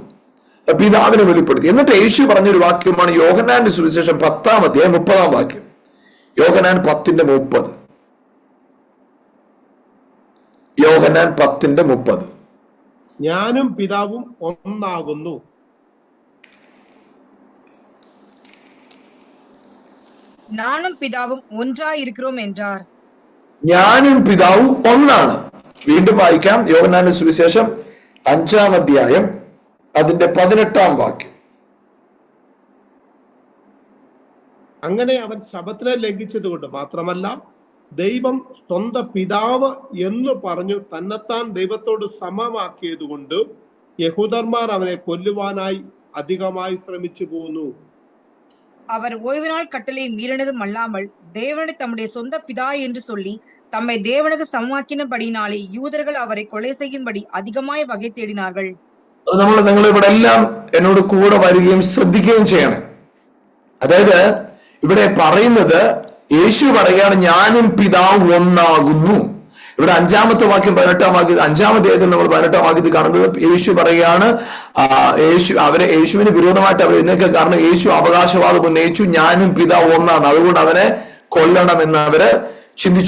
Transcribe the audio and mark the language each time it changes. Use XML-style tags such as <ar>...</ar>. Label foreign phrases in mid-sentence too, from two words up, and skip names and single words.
<ml>പിതാവിനെ വെളിപ്പെടുത്തി. എന്നിട്ട് യേശു പറഞ്ഞൊരു വാക്യമാണ് യോഹന്നാന്റെ സുവിശേഷം 10-ാം അധ്യായം 30-ാം വാക്യം. യോഹന്നാൻ 10:30. യോഹന്നാൻ 10:30. ഞാനും പിതാവും ഒന്നാകുന്നു.</ml> <ta>நானும் பிதாவும் ஒன்றாய் இருக்கிறோம் என்றார்.</ta> <ml>ഞാനും പിതാവും ഒന്നാണ്. വീണ്ടും വായിക്കാം. യോഹന്നാന്റെ സുവിശേഷം 5-ാം അധ്യായം അതിന്റെ 18-ാം വാക്യം. അങ്ങനെ അവൻ ശബത്തിനെ ലംഘിച്ചതുകൊണ്ട് മാത്രമല്ല, ദൈവം സ്വന്തം പിതാവ് എന്ന് പറഞ്ഞു തന്നെത്താൻ ദൈവത്തോട് സമമാക്കിയതുകൊണ്ട് യഹൂദന്മാർ അവനെ കൊല്ലുവാനായി അധികമായി ശ്രമിച്ചു പോന്നു.</ml> <ta>அவர் ஓய்வு நாள் கட்டளை மீறினதும் அல்லாமல் தேவனை தம்முடைய சொந்த பிதா என்று சொல்லி தம்மை தேவனுக்கு சமமாக்கினபடினாலே யூதர்கள் அவரை கொலை செய்யும்படி அதிகமாய் வகை தேடினார்கள்.</ta> <ml>നിങ്ങൾ ഇവിടെ എല്ലാം എന്നോട് കൂടെ വരികയും ശ്രദ്ധിക്കുകയും ചെയ്യണം. അതായത് ഇവിടെ പറയുന്നത്, യേശു പറയാണ് ഞാനും പിതാവും ഒന്നാകുന്നു. ഇവിടെ 5-ാമത്തെ വാക്യം 18-ാം വാക്യം, 5-ാം അധ്യായത്തിൽ നമ്മൾ 18-ാം വാക്യത്തിൽ കാണുന്നത് യേശു പറയാണ്, യേശുവിന് വിരോധമായിട്ട് അവർ എന്നൊക്കെ കാരണം യേശു അവകാശവാദം ഉന്നയിച്ചു, ഞാനും പിതാവ് ഒന്നാണ്, അതുകൊണ്ട് അവനെ കൊല്ലണമെന്ന് അവര് ചിന്തിച്ചു.</ml>